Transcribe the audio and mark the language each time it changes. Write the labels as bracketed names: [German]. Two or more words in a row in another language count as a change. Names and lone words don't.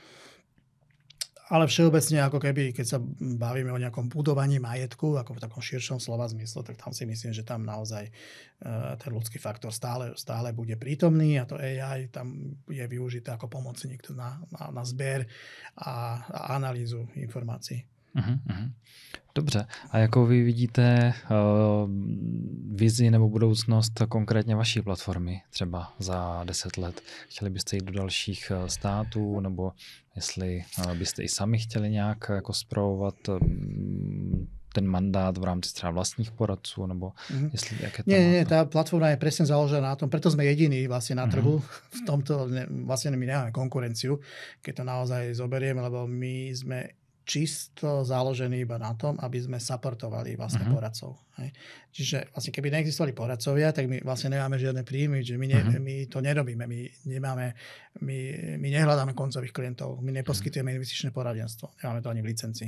[Slovak] Ale všeobecne, ako keby, keď sa bavíme o nejakom budovaní majetku, ako v takom širšom slova zmysle, tak tam si myslím, že tam naozaj ten ľudský faktor stále bude prítomný a to AI tam je využité ako pomocník na zber a analýzu informácií. [Czech] Dobře. A jakou vy vidíte vizi nebo budoucnost konkrétně vaší platformy třeba za 10 let? Chtěli byste jít do dalších států, nebo jestli byste i sami chtěli nějak jako spravovat ten mandát v rámci třeba vlastních poradců, nebo jestli jaké to [Slovak] Nie, tá platforma je presne založená na tom, preto sme jediní vlastne na trhu. V tomto vlastne my nemáme konkurenciu, keď to naozaj zoberieme, lebo my sme čisto založený iba na tom, aby sme supportovali vlastne poradcov. Hej. Čiže vlastne keby neexistovali poradcovia, tak my vlastne nemáme žiadne príjmy, že my to nerobíme, my nehľadáme koncových klientov, my neposkytujeme investičné poradenstvo, nemáme to ani v licencii.